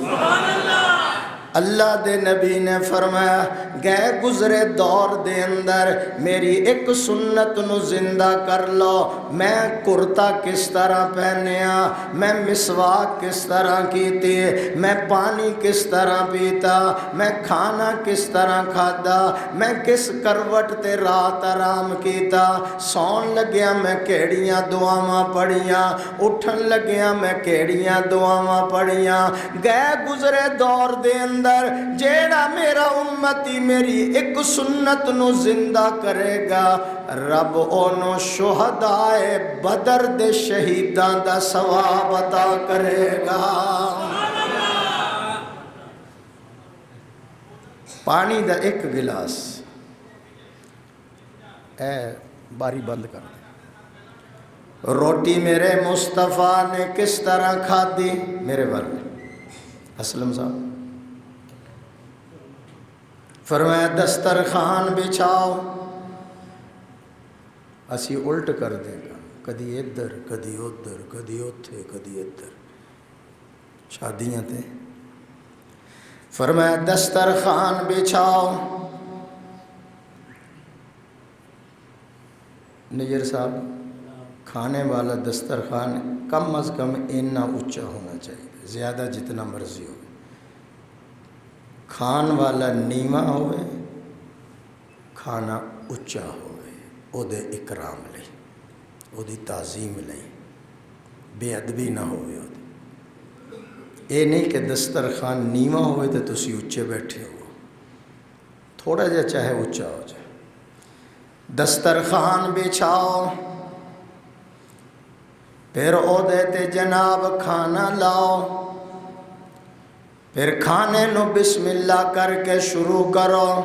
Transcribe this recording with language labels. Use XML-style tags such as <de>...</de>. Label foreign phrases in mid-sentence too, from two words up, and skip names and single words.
<pa>اللہ دے نبی نے فرمایا گئے گزرے دور دے اندر میری ایک سنت نو زندہ کر لو. میں کرتا کس طرح پہنیا، میں مسواک کس طرح کیتی، میں پانی کس طرح پیتا، میں کھانا کس طرح کھادا، میں کس کروٹ تے رات آرام کیتا، سون لگیا میں کیڑیاں دعاواں پڑھیاں، اٹھن لگیا میں کیڑیاں دعاواں پڑھیاں. گئے گزرے دور دے اندر جیڑا میرا امتی میری ایک سنت نو زندہ کرے گا، رب اونوں شہدائے بدر دے شہیداں دا ثواب عطا کرے گا. پانی دا ایک گلاس، اے باری بند کر دے. روٹی میرے مصطفیٰ نے کس طرح کھادی، میرے والے اسلم صاحب فرمایا دسترخوان بچھاؤ. اسی الٹ کر دے گا، کدی ادھر کدی ادھر کدی اتھے کدی ادھر، شادیاں تے. فرمایا دسترخوان بچھاؤ. نجر صاحب کھانے والا دسترخوان کم از کم اتنا اونچا ہونا چاہیے، زیادہ جتنا مرضی ہو. کھان والا نیواں ہوئے، کھانا اچا ہوئے، او دے اکرام لئی، او دی تعظیم لئی، بے ادبی نہ ہوئے. اے نہیں کہ دسترخوان نیواں ہوئے تو تسی اچے بیٹھے ہو، تھوڑا جا چاہے اچا ہو جائے. دسترخوان بچھاؤ، پھر او دے تے جناب کھانا لاؤ، پھر کھانے نو</pa> <ar>بسم اللہ</ar> <pa>کر کے شروع کرو.</pa>